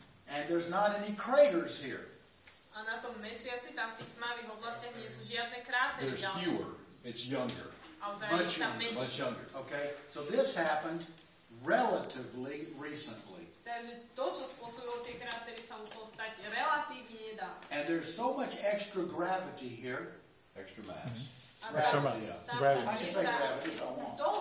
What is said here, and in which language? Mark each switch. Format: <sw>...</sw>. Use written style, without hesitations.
<en>And there's not any craters here.</en> <sk>A na tom mesiaci, tam v tých tmavých oblastiach nie sú žiadne krátery.</sk> <en>There's fewer. It's younger. Much younger. Okay, so this happened relatively recently. Takže to, čo spôsobilo tie krátery, sa muselo stať relatívne nedávno. And there's so much extra gravity here. Extra mass. Extra mass. I just say gravity if I want.</en>